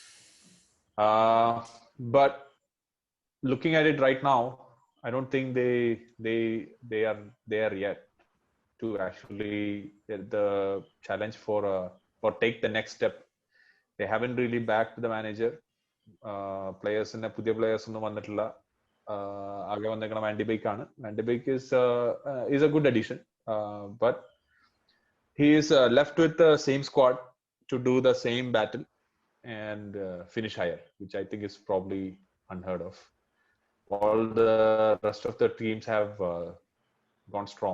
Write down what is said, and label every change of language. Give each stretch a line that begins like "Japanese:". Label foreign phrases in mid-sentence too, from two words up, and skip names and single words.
English: But looking at it right now, I don't think they are there yet to actually get the challenge for take the next step. They haven't really backed the manager. Players in the
Malayalam: പുതിയ players ഒന്നും വന്നിട്ടില്ല. ആകെ വന്നേക്കണ Van de Beek ആണ്.
English: Van de Beek is a good addition, but he is left with the same squad to do the same battle and finish higher, which I think is probably unheard of. All the rest of the teams have gone strong.